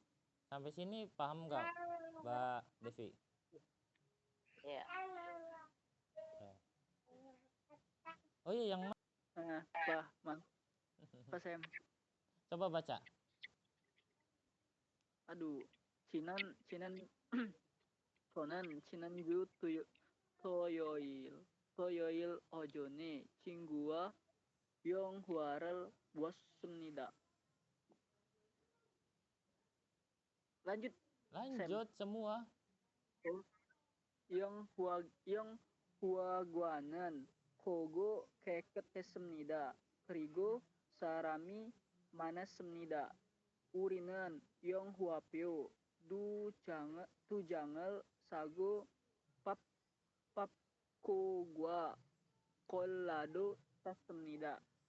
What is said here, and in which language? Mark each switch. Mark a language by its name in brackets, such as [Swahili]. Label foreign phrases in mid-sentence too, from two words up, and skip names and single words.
[Indonesian] Sampai sini paham nggak, Mbak Devi? Iya. Oh iya, yang Bang. Pas Sam. coba baca. Aduh, Cinan [Korean] 저는 지난주 토요일 오전에 친구와 영화를 보았습니다. [Indonesian] Lanjut. Lanjut semua. [Korean] 영화관은 보고 깨끗했습니다. 그리고 사람이 많았습니다. 우리는 영화표 두 장을 사고 팝콘과 콜라도 샀습니다.